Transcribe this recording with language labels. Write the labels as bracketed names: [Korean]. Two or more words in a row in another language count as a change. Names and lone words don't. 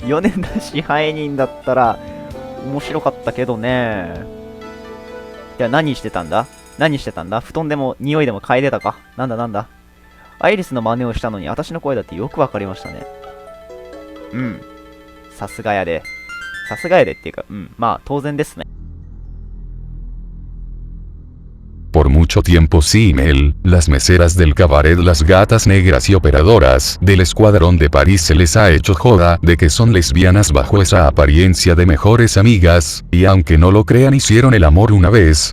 [Japanese] 米田支配人だったら面白かったけどね。いや、何してたんだ布団でも匂いでも嗅いでたか。なんだアイリスの真似をしたのに私の声だってよくわかりましたね。うん。さすがやでっていうか、まあ当然ですね。 [Spanish] Por mucho tiempo Simmel, las meseras del cabaret, las gatas negras y operadoras del escuadrón de París se les ha hecho joda de que son lesbianas bajo esa apariencia de mejores amigas, y aunque no lo crean, hicieron el amor una vez.